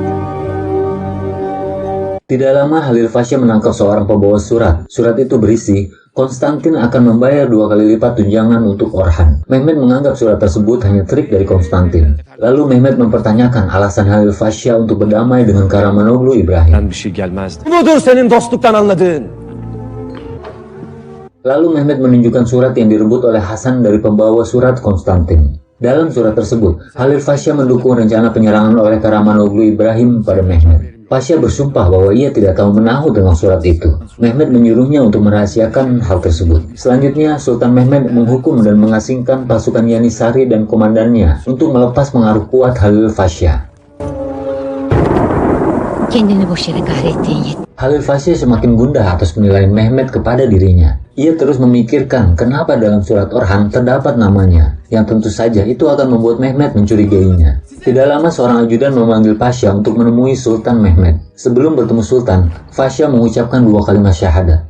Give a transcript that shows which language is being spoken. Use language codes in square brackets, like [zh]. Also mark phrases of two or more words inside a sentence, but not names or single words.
[id] Tidak lama Halil Pasha menangkap seorang pembawa surat. Surat itu berisi, Konstantin akan membayar 2 kali lipat tunjangan untuk Orhan. Mehmed menganggap surat tersebut hanya trik dari Konstantin. Lalu Mehmed mempertanyakan alasan Halil Pasha untuk berdamai dengan Karamanoglu Ibrahim. [tr] Bir şey gelmezdi. Budur senin dostluktan anladığın. [id] Lalu Mehmed menunjukkan surat yang direbut oleh Hasan dari pembawa surat Konstantin. Dalam surat tersebut, Halil Pasha mendukung rencana penyerangan oleh Karamanoglu Ibrahim pada Mehmed. Pasha bersumpah bahwa ia tidak tahu menahu tentang surat itu. Mehmed menyuruhnya untuk merahasiakan hal tersebut. Selanjutnya, Sultan Mehmed menghukum dan mengasingkan pasukan Yanisari dan komandannya untuk melepas pengaruh kuat Halil Pasha. [tr] Kendini boş yere kahrettiğin [id] Halil Pasha semakin gundah atas penilaian Mehmed kepada dirinya. Ia terus memikirkan kenapa dalam surat Orhan terdapat namanya, yang tentu saja itu akan membuat Mehmed mencurigainya. Tidak lama seorang ajudan memanggil Pasha untuk menemui Sultan Mehmed. Sebelum bertemu Sultan, Pasha mengucapkan 2 kalimat syahadat.